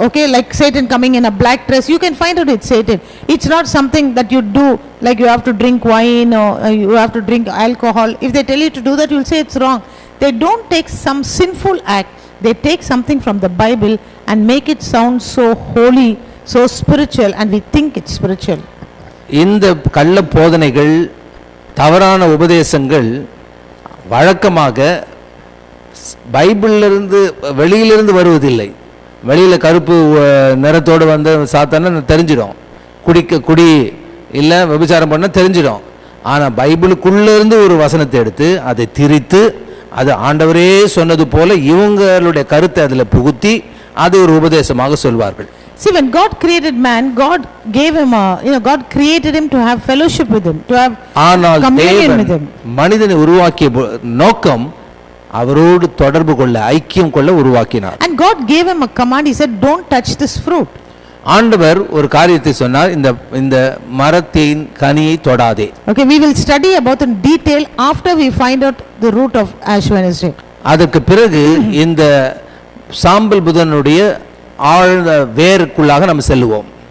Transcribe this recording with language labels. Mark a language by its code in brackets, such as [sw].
[en] Okay, like Satan coming in a black dress, you can find out it's Satan. It's not something that you do, like you have to drink wine or you have to drink alcohol. If they tell you to do that, you'll say it's wrong. They don't take some sinful act, they take something from the Bible and make it sound so holy, so spiritual, and we think it's spiritual. [ta] இந்த கள்ள போதனைகள், தவறான உபதேசங்கள் வழக்கமாக பைபிளிலிருந்து வெளியிலிருந்து வருவதில்லை. வெளியில கருப்பு நிறத்தோடு வந்த சாத்தான தெரிஞ்சிடும், குடி இல்லை விபச்சாரம் பண்ண தெரிஞ்சிடும். ஆனால் பைபிளுக்குள்ள இருந்து ஒரு வசனத்தை எடுத்து அதை திரித்து அது ஆண்டவரே சொன்னது போல இவங்களுடைய கருத்தை அதில் புகுத்தி அது ஒரு உபதேசமாக சொல்வார்கள். [en] See, when God created man, God gave him God created him to have fellowship with him, to have communion with him. [ta] மனிதனை உருவாக்கிய நோக்கம் அவரோடு தொடர்பு கொள்ள, ஐக்கியம் கொள்ள உருவாக்கினார். [en] And God gave him a command. He said, don't touch this fruit. [ta] ஆண்டவர் ஒரு காரியத்தை சொன்னார், இந்த மரத்தின் கனியை தொடாதே. [en] Okay, we will study about in detail after we find out the root of Ash Wednesday. [ta] அதற்கு பிறகு இந்த சாம்பல் புதனுடைய ஆழ்ந்த வேருக்குள்ளாக நாம் செல்லுவோம்.